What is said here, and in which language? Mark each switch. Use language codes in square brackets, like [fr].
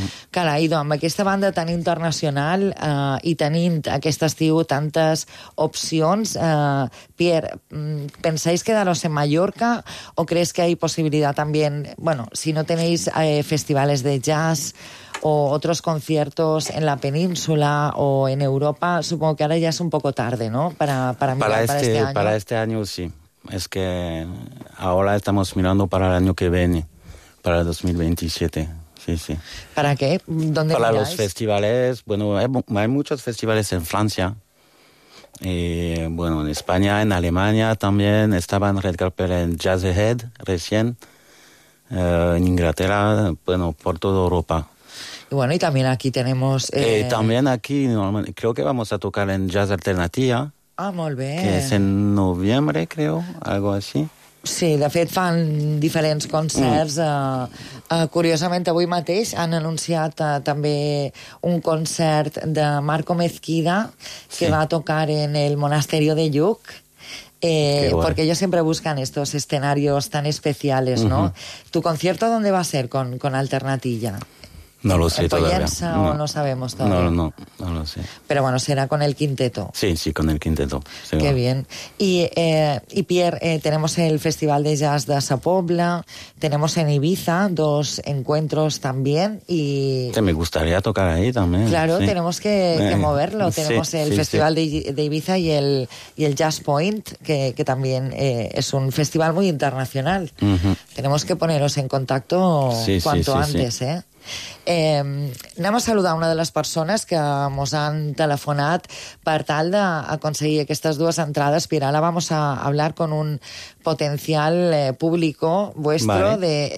[ca] Clar, i doncs, amb aquesta banda tan internacional i tenint aquest estiu tantes opcions, Pierre, [es] pensais quedaros en Mallorca [ca] o creus que hi ha possibilitat també, bueno, si no tenéis festivals de jazz o altres conciertos en la península o en Europa, [es] supongo que [ca] ara ja és un poco tarde, ¿no? [es] Para mirar para este año. Para este año, sí. Es que ahora estamos mirando para el año que viene, para 2027. Sí, sí. ¿Para qué? ¿Dónde para miráis? Los festivales. Bueno, hay muchos festivales en Francia. Y, bueno, en España, en Alemania también. Estaban Red Carpet en Jazz Ahead recién. En Inglaterra, bueno, por toda Europa. Y bueno, y también aquí tenemos... También aquí, creo que vamos a tocar en Jazz Alternativa. [ca] Ah, molt bé. [es] Que es en noviembre, creo, algo así. [ca] Sí, de fet, fan diferents concerts. Curiosament, avui mateix han anunciat també un concert de Marco Mezquida, que va tocar en el Monasterio de Lluc. [es] Porque ellos siempre buscan estos escenarios tan especiales, ¿no? ¿Tu concierto dónde va a ser con Alternatilla? No lo sé todavía. No sabemos todavía. No lo sé. Pero bueno, será con el quinteto. Sí, con el quinteto. Sí, qué bien. Y Pierre, tenemos el Festival de Jazz de Sa Pobla, tenemos en Ibiza dos encuentros también y... Sí, me gustaría tocar ahí también. Claro, sí. Tenemos que moverlo. Tenemos el Festival de Ibiza y el Jazz Point, que también es un festival muy internacional. Uh-huh. Tenemos que poneros en contacto antes. [ca] Anem a saludar una de les persones que ens han telefonat per tal d'aconseguir aquestes dues entrades. [es] Pierre, [ca] ara [es] vamos a hablar con un potencial público vuestro, vale.